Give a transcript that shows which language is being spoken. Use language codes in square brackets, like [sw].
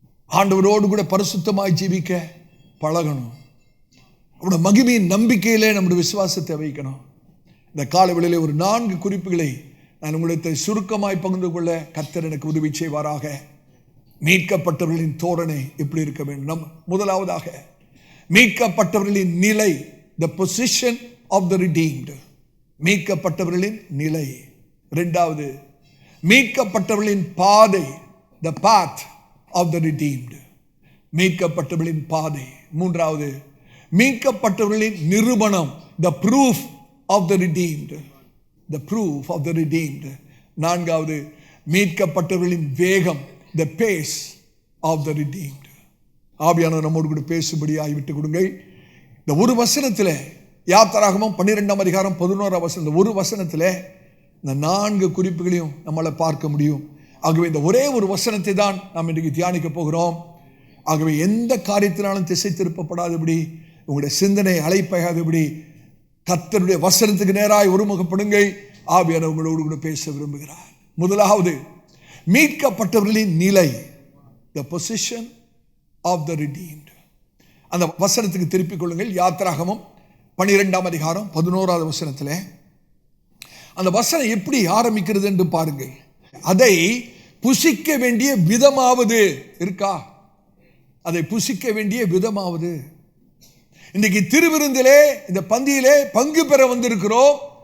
[ta] ஆண்டவரோடு கூட பரிசுத்தமாய் ஜீவிக்க பழகணும். அவருடைய மகிமையின் நம்பிக்கையிலே நம்முடைய விசுவாசத்தை வைக்கணும். இந்த காலவெளியிலே ஒரு 4 குறிப்புகளை நான் உங்களை சுருக்கமாய் பகிர்ந்து கொள்ள கர்த்தர் எனக்கு உதவி செய்வாராக. மீட்கப்பட்டவர்களின் தோரணை எப்படி இருக்க வேண்டும்? முதலாவதாக, மீட்கப்பட்டவர்களின் நிலை, [en] the position of the redeemed. [ta] மீட்கப்பட்டவர்களின் நிலை. இரண்டாவது, மீட்கப்பட்டவர்களின் பாதை, [en] the path of the redeemed. [ta] மீட்கப்பட்டவர்களின் பாதை. மூன்றாவது, மீட்கப்பட்டவர்களின் நிரூபணம், [en] the proof of the redeemed. The proof of the redeemed. [ta] நான்காவது, மீட்கப்பட்டவர்களின் வேகம், [en] the pace of the redeemed. [ta] ஆவியானவர் நம்மோடு கூட பேசும்படியாய் விட்டு கொடுங்கள். இந்த ஒரு வசனத்தில், யாத்திராகமம் 12ஆம் அதிகாரம் 11ஆம் வசனம், இந்த ஒரு வசனத்தில் இந்த 4 குறிப்புகளையும் நம்மளால் பார்க்க முடியும். ஆகவே இந்த ஒரே ஒரு வசனத்தை தான் நாம் இன்றைக்கு தியானிக்க போகிறோம். ஆகவே எந்த காரியத்தினாலும் திசை திருப்பப்படாதபடி, உங்களுடைய சிந்தனை அலைப்பாயாதபடி கர்த்தருடைய வசனத்துக்கு நேராய் ஒருமுகப்படுங்கள். ஆவியானவர் உங்களோடு கூட பேச விரும்புகிறார். முதலாவது, மீட்கப்பட்டவர்களின் நிலை, [en] the position of the redeemed. [ta] அந்த வசனத்துக்கு திருப்பிக் கொள்ளுங்கள். யாத்திராகமம் 12ஆம் அதிகாரம் 11ஆவது வசனத்தில் அந்த வசனம் எப்படி ஆரம்பிக்கிறது என்று பாருங்கள். அதை புசிக்க வேண்டிய விதமாவது இருக்கா? அதை புசிக்க வேண்டிய விதமாவது. இன்னைக்கு திருவிருந்திலே, இந்த பந்தியிலே பங்கு பெற வந்திருக்கிறோம்.